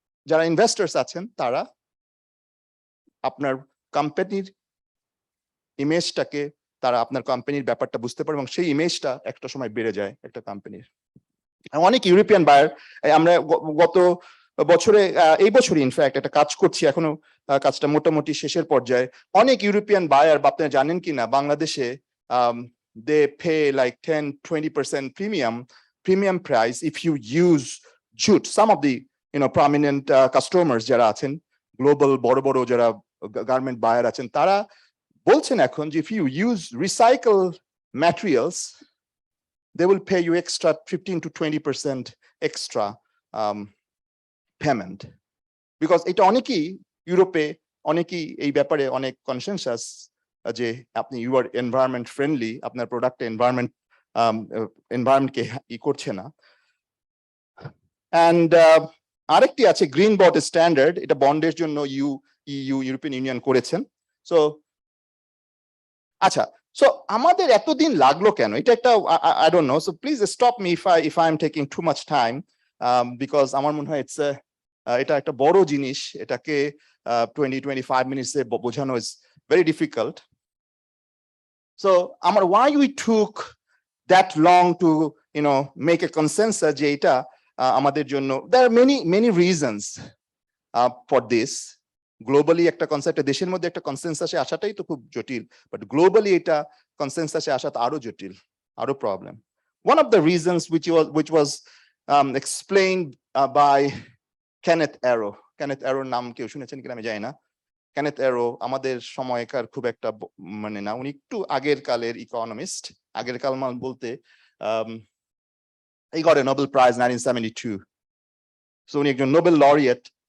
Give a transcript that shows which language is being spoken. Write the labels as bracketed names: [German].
[Bangla] যারা ইনভেস্টার্স আছেন তারা আপনার কোম্পানির ইমেজটাকে, তারা আপনার কোম্পানির ব্যাপারটা বুঝতে পারে, এবং সেই ইমেজটা একটা সময় বেড়ে যায় একটা কোম্পানির। অনেক ইউরোপিয়ান বায়ার, আমরা গত বছরে, এই বছরই ইনফ্যাক্ট একটা কাজ করছি, এখনো কাজটা মোটামুটি শেষের পর্যায়ে। অনেক ইউরোপিয়ান বায়ার, আপনারা জানেন কিনা, বাংলাদেশে [English] they pay like 10-20% premium price if you use jute. Some of the prominent customers [Bangla] যারা আছেন, গ্লোবাল বড় বড় যারা গার্মেন্ট বায়ার আছেন, তারা বলছেন এখন যে [English] if you use recycled materials they will pay you extra 15-20% extra payment, because [Bangla] এটা অনেকেই ইউরোপে, অনেকেই এই ব্যাপারে অনেক কনসেনসাস যে আপনি ইউ আর এনভায়রনমেন্ট ফ্রেন্ডলি, আপনার প্রোডাক্ট এনভায়রনমেন্টকে ই করছে না। অ্যান্ড আরেকটি আছে গ্রিন বন্ড স্ট্যান্ডার্ড, এটা বন্ডের জন্য ইউরোপিয়ান ইউনিয়ন করেছেন। সো আচ্ছা, সো আমাদের এতদিন লাগলো কেন? এটা একটা I don't know, so please stop me if I am taking too much time, because আমার মনে হয় এটা একটা বড় জিনিস, এটাকে 20-25 মিনিটসে বোঝানো ইজ ভেরি ডিফিকাল্ট। সো আমার [English] why we took that long to make a consensus [Bangla] যে এটা আমাদের জন্য, [English] there are many reasons for this. [Bangla] Globally একটা কনসেপ্ট, দেশের মধ্যে একটা কনসেনসাসে আসাটাই তো খুব জটিল, বাট গ্লোবালি এটা কনসেনসাসে আসাটা আরো জটিল, আরো problem. [English] One of the reasons which was explained by Kenneth Arrow. [Bangla] Kenneth Arrow নাম কেউ শুনেছেন কিনা আমি জানি না। Kenneth Arrow আমাদের সময়কার খুব একটা মানে না, উনি একটু আগের কালের ইকোনমিস্ট। আগের কাল বলতে [English] he got a Nobel Prize 1972, so [Bangla] উনি একজন নোবেল লরিয়েট।